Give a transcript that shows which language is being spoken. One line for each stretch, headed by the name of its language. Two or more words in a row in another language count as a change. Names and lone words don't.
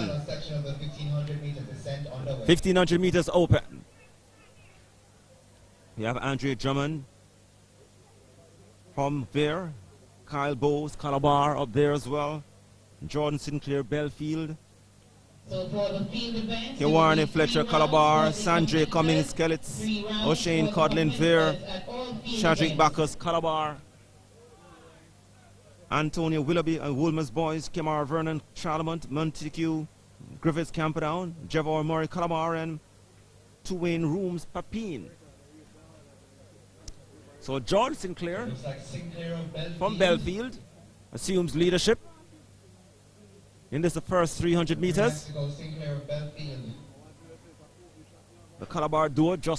English: Final section of the 1500 meter descent on the way. 1500 meters open. We have Andre Drummond from Vere, Kyle Bowes, Calabar up there as well, Jordan Sinclair, Belfield, So for the field events, Kewarney Fletcher, Calabar, Sandre Cummings, Skellets, O'Shane Codlin, Vere, Shadrick Bacchus, Calabar, Antonio Willoughby and Woolmer's boys, Kemar Vernon, Charlemont, Montague, Griffiths Camperdown, Jevor Murray Calabar, and Tuwain Rooms Papine. So George Sinclair Looks like Sinclair of Belfield. from Belfield assumes leadership in this the first 300 meters. Mexico, Sinclair of Belfield. The Calabar duo just